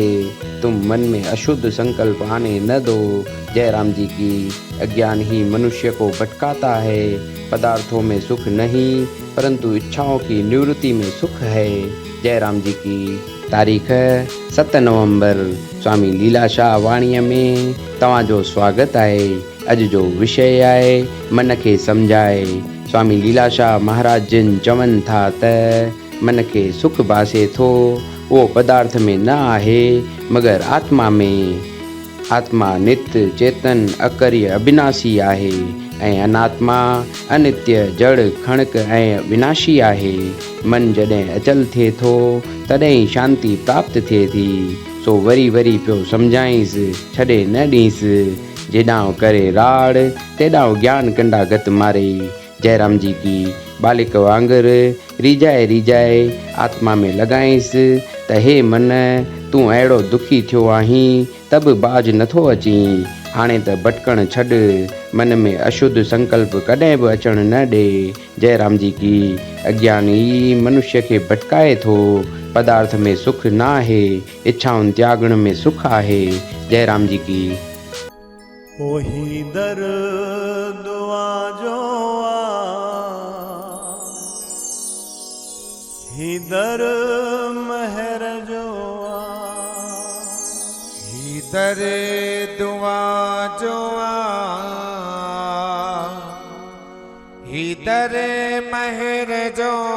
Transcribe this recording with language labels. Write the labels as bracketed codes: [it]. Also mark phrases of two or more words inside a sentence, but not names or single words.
[hi] तुम मन में अशुद्ध संकल्प आने न दो। जय राम जी की। अज्ञान ही मनुष्य को भटकाता है। पदार्थों में सुख नहीं परंतु इच्छाओं की निवृत्ति में सुख है। जय राम जी की। [sd] तारीख 7 नवंबर स्वामी लीलाशाह वाणीअ में तव्हांजो स्वागत आहे। अॼु जो विषय आहे मन खे सम्झाए। स्वामी लीलाशाह महाराज जिन चवनि था त मन खे सुख बासे थो उहो पदार्थ में न आहे मगर आत्मा में। आत्मा नित्य चेतन अकर्य अविनाशी आहे ऐं अनात्मा अनित्य जड़ खणक ऐं विनाशी आहे। मन जॾहिं अचल थिए थो तॾहिं शांति प्राप्त थिए थी। सो वरी वरी पियो सम्झाईंसि, छॾे न ॾींसि। जेॾांहुं करे राड़ तेॾांहुं ज्ञान कंडा गत मारे। [hi] जय राम जी की। [sd] बालिक वांगुरु रिझाए रिझाए आत्मा में लॻाईंसि त हे मन, तूं अहिड़ो दुखी थियो आहीं त बि बाज नथो अचीं। हाणे त भटकण छॾ। मन में अशुद्ध संकल्प कॾहिं बि अचण न ॾे। [hi] जय राम जी की। [sd] अज्ञान ई मनुष्य खे भटकाए थो। पदार्थ में सुख न आहे, इच्छाउनि त्यागण में सुख आहे। [hi] जय राम जी की। [sd] ओही दर दुआ जो ही दर महर जो ही दर दुआ जो ही दर महर जो